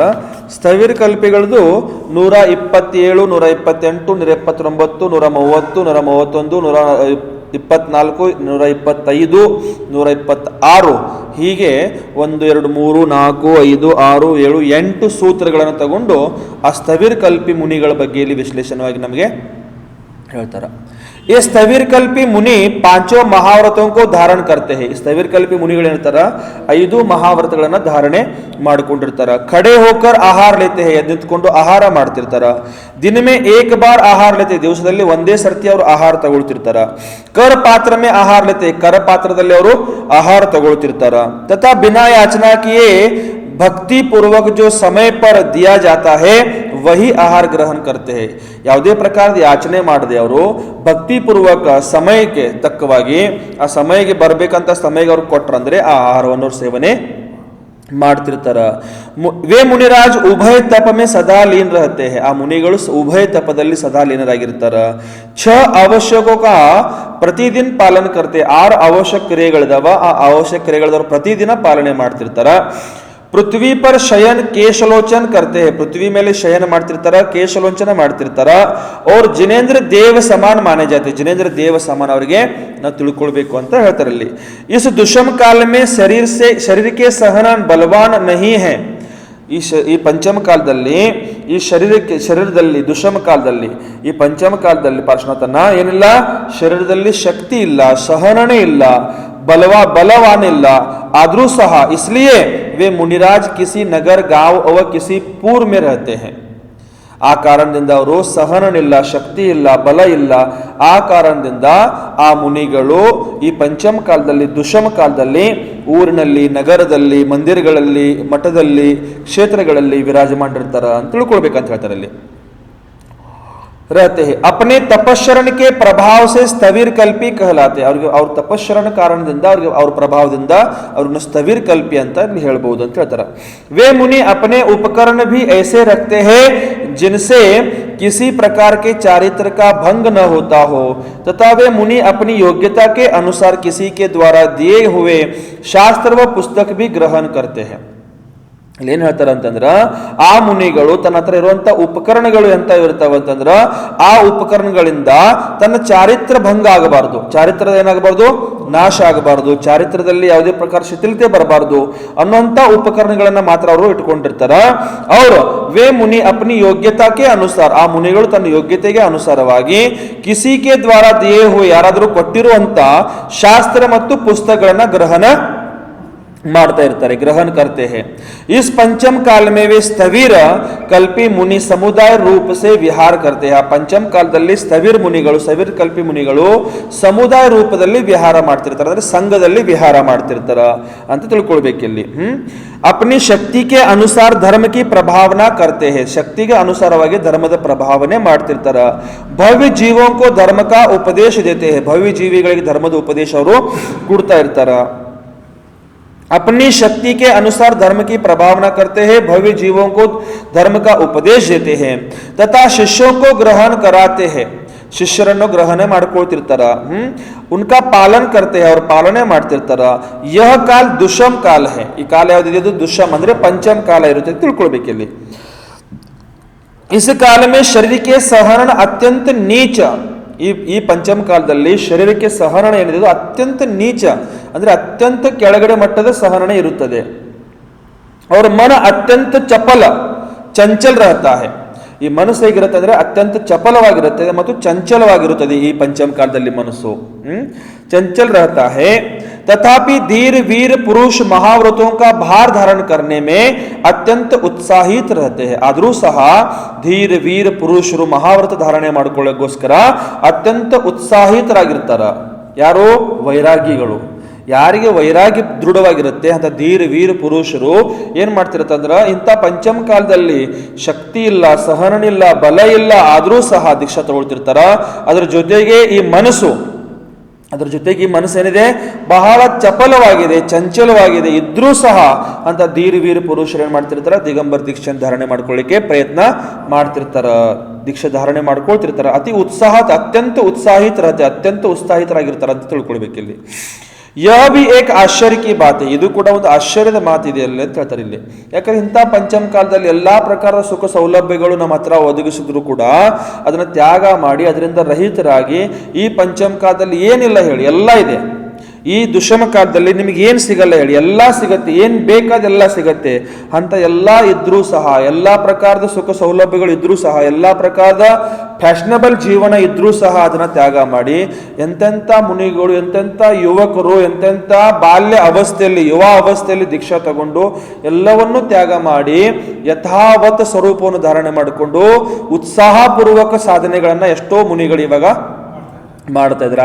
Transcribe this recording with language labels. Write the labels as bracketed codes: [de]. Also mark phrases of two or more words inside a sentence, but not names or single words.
[kn] ಸ್ಥವೀರ್ ಕಲ್ಪಿಗಳದು 127, 128, 129, 130, 131, 124, 125, 126 ಹೀಗೆ 1, 2, 3, 4, 5, 6, 7, 8 ಸೂತ್ರಗಳನ್ನು ತಗೊಂಡು ಆ ಸ್ಥವೀರ್ ಕಲ್ಪಿ ಮುನಿಗಳ ಬಗ್ಗೆ ಇಲ್ಲಿ ವಿಶ್ಲೇಷಣವಾಗಿ ನಮಗೆ ಹೇಳ್ತಾರ. [hi] ये स्थवीर कल्पी मुनि 5 महाव्रतों को धारण करते हैं. स्थवीर कल्पी [kn] मुनिಗಳು ಏನಿರ್ತಾರ 5 ಮಹಾವ್ರತಗಳನ್ನ ಧಾರಣೆ ಮಾಡಿಕೊಂಡಿರ್ತಾರ. [hi] खड़े होकर आहार लेते हैं, [kn] ನಿಂತ್ಕೊಂಡು ಆಹಾರ ಮಾಡ್ತಿರ್ತಾರ. [hi] दिन में एक बार आहार लेते, [kn] ದಿವಸದಲ್ಲಿ ಒಂದೇ ಸರ್ತಿ ಅವರು ಆಹಾರ ತಗೊಳ್ತಿರ್ತಾರ. [hi] कर पात्र में आहार लेते, [kn] ಕರ ಪಾತ್ರದಲ್ಲಿ ಅವರು ಆಹಾರ ತಗೊಳ್ತಿರ್ತಾರ. [hi] तथा बिना याचना किए भक्ति पूर्वक जो समय पर दिया जाता है वही आहार ग्रहण करते हैं. [kn] ಯಾವುದೇ ಪ್ರಕಾರದ ಯಾಚನೆ ಮಾಡದೆ ಅವರು ಭಕ್ತಿ ಪೂರ್ವಕ ಸಮಯಕ್ಕೆ ತಕ್ಕವಾಗಿ ಆ ಸಮಯಕ್ಕೆ ಬರಬೇಕಂತ ಸಮಯಕ್ಕೆ ಅವ್ರು ಕೊಟ್ರಂದ್ರೆ ಆ ಆಹಾರವನ್ನು ಸೇವನೆ ಮಾಡ್ತಿರ್ತಾರ. [hi] वे मुनिराज उभय तप में सदा लीन रहते हैं, [kn] ಆ ಮುನಿಗಳು ಉಭಯ ತಪದಲ್ಲಿ ಸದಾ ಲೀನರಾಗಿರ್ತಾರ. 6 [hi] आवश्यकों का प्रतिदिन पालन करते, [kn] 6 ಅವಶ್ಯಕ ಕ್ರಿಯೆಗಳಿದಾವ, ಆ ಅವಶ್ಯಕ ಕ್ರಿಯೆಗಳದವರು ಪ್ರತಿದಿನ ಪಾಲನೆ ಮಾಡ್ತಿರ್ತಾರ. [hi] पृथ्वी पर शयन केशलोचन करते हैं, [kn] पृथ्वी ಮೇಲೆ ಶಯನ ಮಾಡ್ತಿರ್ತಾರ, ಕೇಶಲೋಚನ ಮಾಡ್ತಿರ್ತಾರ. [hi] और जिनेंद्र देव समान माने जाते, जिनेंद्र देव समान [kn] ಅವರಿಗೆ ನಾವು ತಿಳ್ಕೊಳ್ಬೇಕು ಅಂತ ಹೇಳ್ತಾರೆ ಇಲ್ಲಿ. [hi] इस दुष्म काल में शरीर के सहन बलवान नहीं है. [kn] ಈ ಪಂಚಮ ಕಾಲದಲ್ಲಿ ಈ ಶರೀರದಲ್ಲಿ ದುಷ್ಮ ಕಾಲದಲ್ಲಿ ಈ ಪಂಚಮ ಕಾಲದಲ್ಲಿ ಪಾರ್ಶ್ವನಾಥನ ಏನಿಲ್ಲ, ಶರೀರದಲ್ಲಿ ಶಕ್ತಿ ಇಲ್ಲ, ಸಹನನೇ ಇಲ್ಲ, बलवान ಇಲ್ಲ. [hi] आद्रू सहा इसलिए वे मुनिराज किसी नगर गांव और किसी पूर में रहते हैं. [kn] ಆ ಕಾರಣದಿಂದ ಅವರು ಸಹನನಿಲ್ಲ, ಶಕ್ತಿ ಇಲ್ಲ, ಬಲ ಇಲ್ಲ. ಆ ಕಾರಣದಿಂದ ಆ ಮುನಿಗಳು ಈ ಪಂಚಮ ಕಾಲದಲ್ಲಿ ದುಷ್ಮ ಕಾಲದಲ್ಲಿ ಊರಿನಲ್ಲಿ, ನಗರದಲ್ಲಿ, ಮಂದಿರಗಳಲ್ಲಿ, ಮಠದಲ್ಲಿ, ಕ್ಷೇತ್ರಗಳಲ್ಲಿ ವಿರಾಜಮಾನಿರ್ತಾರ ಅಂತ ತಿಳ್ಕೊಳ್ಬೇಕಂತ ಹೇಳ್ತಾರೆ ಅಲ್ಲಿ. [hi] रहते हैं अपने तपस्शरण के प्रभाव से स्थवीर कल्पी कहलाते. [kn] ಅವ್ರಿಗೆ ಅವ್ರ ತಪಸ್ಶರಣ ಕಾರಣದಿಂದ ಅವ್ರಿಗೆ ಅವ್ರ ಪ್ರಭಾವದಿಂದ ಅವ್ರನ್ನ ಸ್ಥವೀರ್ ಕಲ್ಪಿ ಅಂತ ಹೇಳ್ಬಹುದು ಅಂತ ಹೇಳ್ತಾರೆ. [hi] वे मुनि अपने उपकरण भी ऐसे रखते हैं जिनसे किसी प्रकार के चारित्र का भंग न होता हो, तथा वे मुनि अपनी योग्यता के अनुसार किसी के द्वारा दिए हुए शास्त्र व पुस्तक भी ग्रहण करते हैं. [kn] ಇಲ್ಲಿ ಏನ್ ಹೇಳ್ತಾರ ಅಂತಂದ್ರ, ಆ ಮುನಿಗಳು ತನ್ನ ಹತ್ರ ಇರುವಂತ ಉಪಕರಣಗಳು ಎಂತ ಇರ್ತಾವ ಅಂತಂದ್ರ, ಆ ಉಪಕರಣಗಳಿಂದ ತನ್ನ ಚಾರಿತ್ರ ಭಂಗ ಆಗಬಾರದು, ಚಾರಿತ್ರದ ಏನಾಗಬಾರ್ದು, ನಾಶ ಆಗಬಾರದು, ಚಾರಿತ್ರದಲ್ಲಿ ಯಾವುದೇ ಪ್ರಕಾರ ಶಿಥಿಲತೆ ಬರಬಾರದು ಅನ್ನುವಂತ ಉಪಕರಣಗಳನ್ನ ಮಾತ್ರ ಅವರು ಇಟ್ಕೊಂಡಿರ್ತಾರ. ಅವರು [hi] वे मुनि अपनी [kn] ಯೋಗ್ಯತಾಕ್ಕೆ ಅನುಸಾರ, ಆ ಮುನಿಗಳು ತನ್ನ ಯೋಗ್ಯತೆಗೆ ಅನುಸಾರವಾಗಿ [hi] किसी के द्वारा दिए हो, [kn] ಯಾರಾದರೂ ಕೊಟ್ಟಿರುವಂತ ಶಾಸ್ತ್ರ ಮತ್ತು ಪುಸ್ತಕಗಳನ್ನ ಗ್ರಹಣ ಮಾಡ್ತಾ ಇರ್ತಾರೆ, ಗ್ರಹಣ [hi] करते हैं. इस पंचम काल में वे स्थविर कल्पी मुनि समुदाय रूप से विहार करते हैं. [kn] ಆ ಪಂಚಮ ಕಾಲದಲ್ಲಿ ಸ್ಥವಿರ್ ಮುನಿಗಳು, ಸ್ಥವಿರ್ ಕಲ್ಪಿ ಮುನಿಗಳು ಸಮುದಾಯ ರೂಪದಲ್ಲಿ ವಿಹಾರ ಮಾಡ್ತಿರ್ತಾರೆ, ಅಂದ್ರೆ ಸಂಘದಲ್ಲಿ ವಿಹಾರ ಮಾಡ್ತಿರ್ತಾರ ಅಂತ ತಿಳ್ಕೊಳ್ಬೇಕಿಲ್ಲಿ. [hi] ಅಪ್ನಿ ಶಕ್ತಿಗೆ अनुसार धर्म की प्रभावना करते हैं. [kn] ಶಕ್ತಿಗೆ ಅನುಸಾರವಾಗಿ ಧರ್ಮದ ಪ್ರಭಾವನೆ ಮಾಡ್ತಿರ್ತಾರ. [hi] भव्य जीवों को धर्म का उपदेश देते हैं. [kn] ಭವ್ಯ ಜೀವಿಗಳಿಗೆ ಧರ್ಮದ ಉಪದೇಶ ಅವರು ಕೊಡ್ತಾ ಇರ್ತಾರ. [hi] अपनी शक्ति के अनुसार धर्म की प्रभावना करते हैं, भव्य जीवों को धर्म का उपदेश देते हैं तथा शिष्यों को ग्रहण कराते हैं. [kn] ಶಿಷ್ಯರನ್ನು ಗ್ರಹಣೆ ಮಾಡ್ಕೊಳ್ತಿರ್ತಾರ, [hi] उनका पालन करते [kn] ಅವ್ರ ಪಾಲನೆ ಮಾಡ್ತಿರ್ತಾರ. [hi] यह काल दुषम काल है. [kn] ಈ ಕಾಲ ಯಾವ್ದಿದೆ, ಅದು ದುಷಮ್ ಅಂದ್ರೆ ಪಂಚಮ ಕಾಲ ಇರುತ್ತೆ ತಿಳ್ಕೊಳ್ಬೇಕಿಲ್ಲಿ. [hi] इस काल में [kn] ಶರೀರಕ್ಕೆ ಸಹರಣ ಅತ್ಯಂತ ನೀಚ. ಈ ಪಂಚಮ ಕಾಲದಲ್ಲಿ ಶರೀರಕ್ಕೆ ಸಹರಣ ಏನಿದೆ ಅದು ಅತ್ಯಂತ ನೀಚ, ಅಂದ್ರೆ ಅತ್ಯಂತ ಕೆಳಗಡೆ ಮಟ್ಟದ ಸಹರಣ ಇರುತ್ತದೆ. ಅವರ ಮನ ಅತ್ಯಂತ ಚಪಲ ಚಂಚಲ [hi] रहता है. [kn] ಈ ಮನಸ್ಸು ಹೇಗಿರುತ್ತೆ ಅಂದ್ರೆ ಅತ್ಯಂತ ಚಪಲವಾಗಿರುತ್ತದೆ ಮತ್ತು ಚಂಚಲವಾಗಿರುತ್ತದೆ. ಈ ಪಂಚಮ ಕಾಲದಲ್ಲಿ ಮನಸ್ಸು [hi] चंचल रहता है. तथापि धीर वीर पुरुष महाव्रतों का भार धारण करने में अत्यंत उत्साहित रहते हैं. [kn] ಆದರೂ ಸಹ ಧೀರ ವೀರ ಪುರುಷರು ಮಹಾವ್ರತ ಧಾರಣೆ ಮಾಡಿಕೊಳ್ಳೋಕ್ಕೋಸ್ಕರ ಅತ್ಯಂತ ಉತ್ಸಾಹಿತರಾಗಿರ್ತಾರ. ಯಾರು? ವೈರಾಗಿಗಳು. ಯಾರಿಗೆ ವೈರಾಗ್ಯ ದೃಢವಾಗಿರುತ್ತೆ ಅಂತ ಧೀರ ವೀರ ಪುರುಷರು ಏನ್ ಮಾಡ್ತಿರತ್ತಂದ್ರ, ಇಂಥ ಪಂಚಮ ಕಾಲದಲ್ಲಿ ಶಕ್ತಿ ಇಲ್ಲ, ಸಹನ ಇಲ್ಲ, ಬಲ ಇಲ್ಲ, ಆದರೂ ಸಹ ದೀಕ್ಷಾ ತಗೊಳ್ತಿರ್ತಾರ. ಅದರ ಜೊತೆಗೆ ಈ ಮನಸ್ಸು ಏನಿದೆ ಬಹಳ ಚಪಲವಾಗಿದೆ, ಚಂಚಲವಾಗಿದೆ, ಇದ್ರೂ ಸಹ ಅಂತ ಧೀರ ವೀರ ಪುರುಷರು ಏನ್ ಮಾಡ್ತಿರ್ತಾರ, ದಿಗಂಬರ ದೀಕ್ಷೆ ಧಾರಣೆ ಮಾಡ್ಕೊಳ್ಳಿಕ್ಕೆ ಪ್ರಯತ್ನ ಮಾಡ್ತಿರ್ತಾರ, ದೀಕ್ಷೆ ಧಾರಣೆ ಮಾಡ್ಕೊಳ್ತಿರ್ತಾರ. ಅತ್ಯಂತ ಉತ್ಸಾಹಿತರಾಗಿರ್ತಾರ ಅಂತ ತಿಳ್ಕೊಳ್ಬೇಕಿಲ್ಲಿ. [hi] यह भी एक आश्चर्य की बात है. [kn] ಇದು ಕೂಡ ಒಂದು ಆಶ್ಚರ್ಯದ ಮಾತಿದೆ ಅಲ್ಲಿ ಅಂತ ಹೇಳ್ತಾರೆ ಇಲ್ಲಿ. ಯಾಕಂದ್ರೆ ಇಂಥ ಪಂಚಮ ಕಾಲದಲ್ಲಿ ಎಲ್ಲಾ ಪ್ರಕಾರದ ಸುಖ ಸೌಲಭ್ಯಗಳು ನಮ್ಮ ಹತ್ರ ಒದಗಿಸಿದ್ರು ಕೂಡ ಅದನ್ನ ತ್ಯಾಗ ಮಾಡಿ ಅದರಿಂದ ರಹಿತರಾಗಿ ಈ ಪಂಚಮ ಕಾಲದಲ್ಲಿ ಏನಿಲ್ಲ ಹೇಳಿ ಎಲ್ಲ ಇದೆ. ಈ ದುಷಮ ಕಾಲದಲ್ಲಿ ನಿಮಗೆ ಏನ್ ಸಿಗಲ್ಲ ಹೇಳಿ, ಎಲ್ಲಾ ಸಿಗತ್ತೆ, ಏನ್ ಬೇಕಾದೆಲ್ಲ ಸಿಗತ್ತೆ ಅಂತ ಎಲ್ಲಾ ಇದ್ರೂ ಸಹ, ಎಲ್ಲಾ ಪ್ರಕಾರದ ಸುಖ ಸೌಲಭ್ಯಗಳು ಇದ್ರೂ ಸಹ, ಎಲ್ಲಾ ಪ್ರಕಾರದ ಫ್ಯಾಷನಬಲ್ ಜೀವನ ಇದ್ರೂ ಸಹ ಅದನ್ನ ತ್ಯಾಗ ಮಾಡಿ ಎಂತೆಂಥ ಮುನಿಗಳು, ಎಂತೆಂಥ ಯುವಕರು, ಎಂತೆಂಥ ಬಾಲ್ಯ ಅವಸ್ಥೆಯಲ್ಲಿ, ಯುವ ಅವಸ್ಥೆಯಲ್ಲಿ ದೀಕ್ಷಾ ತಗೊಂಡು ಎಲ್ಲವನ್ನೂ ತ್ಯಾಗ ಮಾಡಿ ಯಥಾವತ್ ಸ್ವರೂಪವನ್ನು ಧಾರಣೆ ಮಾಡಿಕೊಂಡು ಉತ್ಸಾಹಪೂರ್ವಕ ಸಾಧನೆಗಳನ್ನ ಎಷ್ಟೋ ಮುನಿಗಳು ಇವಾಗ ಮಾಡ್ತಾ ಇದ್ದಾರೆ.